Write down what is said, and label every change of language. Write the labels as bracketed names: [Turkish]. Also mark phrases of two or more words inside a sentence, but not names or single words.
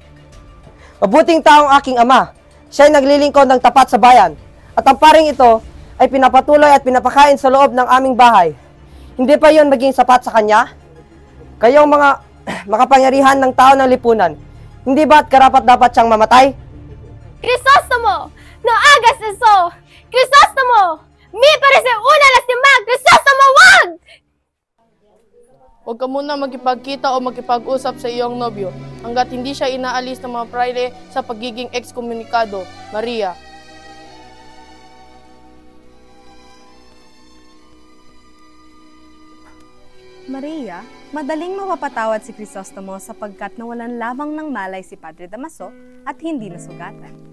[Filipino] Mabuting taong aking ama. Siya ay naglilingkod ng tapat sa bayan. At ang paring ito ay pinapatuloy at pinapakain sa loob ng aming bahay. Hindi pa yon maging sapat sa kanya? Kayong mga makapangyarihan ng tao ng lipunan, hindi ba't karapat dapat siyang mamatay? Crisostomo! [Spanish] No hagas eso! Crisostomo! Mi parece una lastimag! [Filipino] Crisostomo, wag! Huwag ka muna makipagkita o makipag-usap sa iyong nobyo hanggat hindi siya inaalis ng mga praile sa pagiging excommunicado, Maria. Maria, madaling mapapatawad si Crisostomo sapagkat nawalan lamang ng malay si Padre Damaso at hindi nasugatan.